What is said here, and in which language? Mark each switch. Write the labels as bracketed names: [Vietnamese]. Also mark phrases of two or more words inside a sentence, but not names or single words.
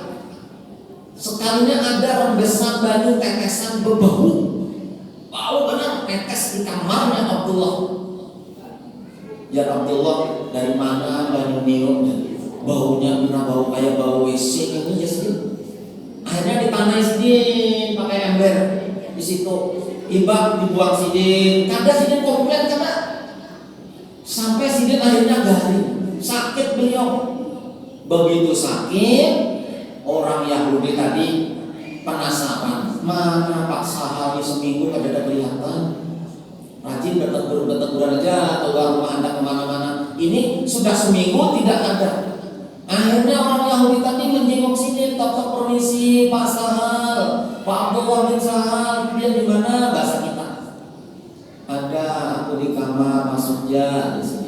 [Banjar] Sekalinya ada rembesan baju tetesan berbau. Bau benar tetes di kamarnya Abdullah. Ya Abdullah dari mana bau niumnya? Baunya benar bau kayak bau WC ini ya sih. Akhirnya ditanai Sidin pakai ember di situ. Ibak dibuang Sidin. Kada Sidin komplain karena sampai Sidin akhirnya garing. Sakit beliau. Begitu sakit, orang Yahudi tadi penasaran. Mana Pak Sahal seminggu kada kelihatan. Rajin berteguran aja keluar rumah Anda kemana-mana. Ini sudah seminggu tidak ada. Akhirnya orang Yahudi tadi menjenguk Sidin, tok permisi Pak Sahal, Pak Abdullah bin Sahal, dia di mana? Bahasa kita. Ada, aku di kamar masuk ya di sini.